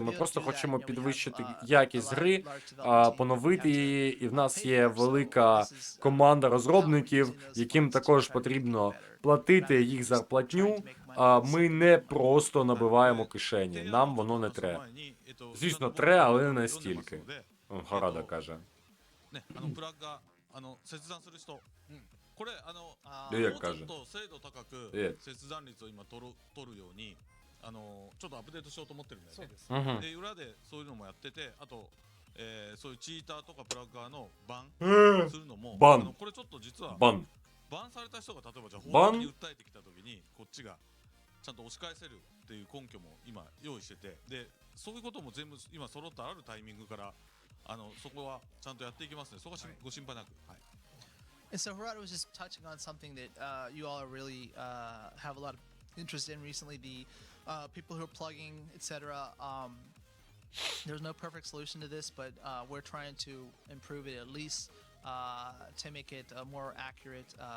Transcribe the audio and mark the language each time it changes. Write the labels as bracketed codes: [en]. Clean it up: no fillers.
[uk] Ми просто хочемо підвищити якість гри, поновити її, і в нас є велика команда розробників, яким також потрібно платити їх зарплатню. Ми не просто набиваємо кишені, нам воно не треба. Звісно, треба, але не настільки. Харада каже. [ja] プラグが切断する人、これいやもうちょっと精度高く切断率を今取るようにちょっとアップデートしようと思ってるんだよね。そうです。で裏でそういうのもやってて、あとそういうチーターとかプラッガーのバンするのも、これちょっと実はバンされた人が例えばじゃあ法律に訴えてきた時にこっちがちゃんと押し返せるっていう根拠も今用意してて、でそういうことも全部今揃ったあるタイミングからそこはちゃんとやっていきますね。そこはご心配なく。はい。 [en] And so Harada was just touching on something that you all are really have a lot of interest in recently, the people who are plugging, etc. There's no perfect solution to this, but we're trying to improve it at least to make it a more accurate